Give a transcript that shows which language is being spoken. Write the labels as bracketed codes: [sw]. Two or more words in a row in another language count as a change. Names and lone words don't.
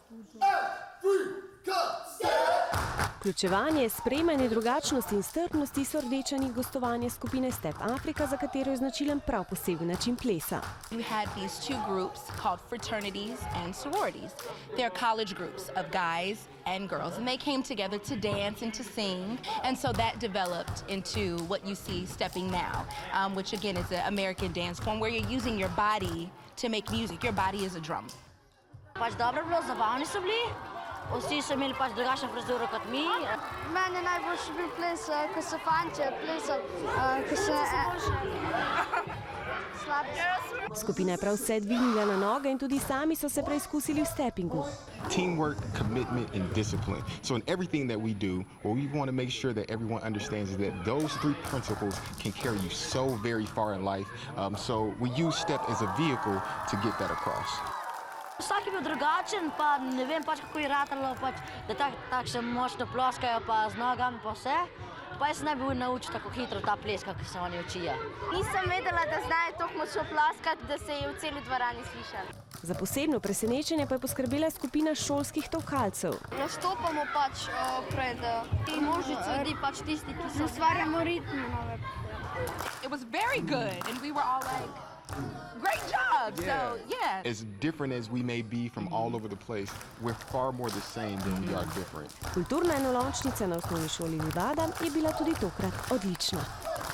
[sl] Vključevanje, sprejemanje drugačnosti in strpnosti so rdečani gostovanja skupine Step Africa, za katero je značilen prav poseben način plesa. [en] We had these two groups called fraternities and sororities. They're college groups of guys and girls, and they came together to dance and to sing, and so that developed into what you see stepping now, which again is an American dance form where you're using your body to make music. Your body is a drum. [sl] Pač dobro bilo, zabavni so bili. Vsi so imeli pač drugačno frizuro kot mi. Meni je najboljši bil ples, ko so fantje plesali, ko so slabi. Skupina je prav vse dvignila na noge in tudi sami so se preizkusili v steppingu. [en] Teamwork, commitment, and discipline. So in everything that we do, what we want to make sure that everyone understands is that those three principles can carry you so very far in life. So we use STEP as a vehicle to get that across. [sl] Vsak je bil drugačen, pa ne vem pač kako je ratalo, pač, da tako se močno ploskajo, pa z nogami pa vse. Pa jaz ne bi bil naučil tako hitro ta ples, kako se oni učijo. Nisem vedela, da znajo tako močno ploskati, da se je v celi dvorani slišalo. Za posebno presenečenje pa je poskrbela skupina šolskih tolkalcev. Nastopamo pač pred množico ljudi, pač tisti, ki se ustvarjamo ritme nove. [en] It was very good, and we were all like, great job! So, yeah. As different as we may be from all over the place, we're far more the same than we are different. [sl] Kulturna enolončnica na osnovni šoli Vivada je bila tudi tokrat odlična.